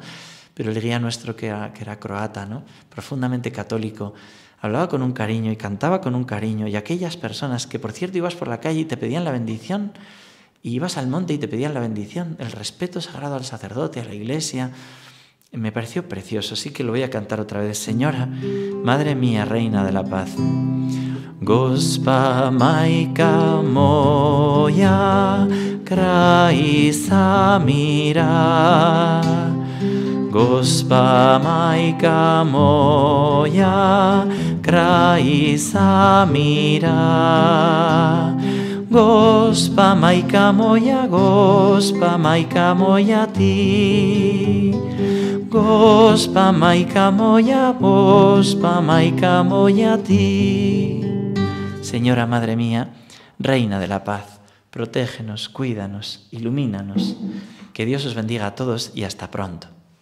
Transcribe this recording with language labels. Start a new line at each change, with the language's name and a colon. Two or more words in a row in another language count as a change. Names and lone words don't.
Spanish: Pero el guía nuestro que era croata, ¿no? Profundamente católico, hablaba con un cariño y cantaba con un cariño, y aquellas personas que, por cierto, ibas por la calle y te pedían la bendición, y ibas al monte y te pedían la bendición, el respeto sagrado al sacerdote, a la iglesia, me pareció precioso, así que lo voy a cantar otra vez. Señora, Madre mía, Reina de la Paz.
Croatian: Gospa majka moja, kraj samira. Gospa majka moja, kraj samira. Gospa majka moja ti. Gospa majka moja ti.
Spanish: Señora Madre mía, Reina de la Paz, protégenos, cuídanos, ilumínanos. Que Dios os bendiga a todos y hasta pronto.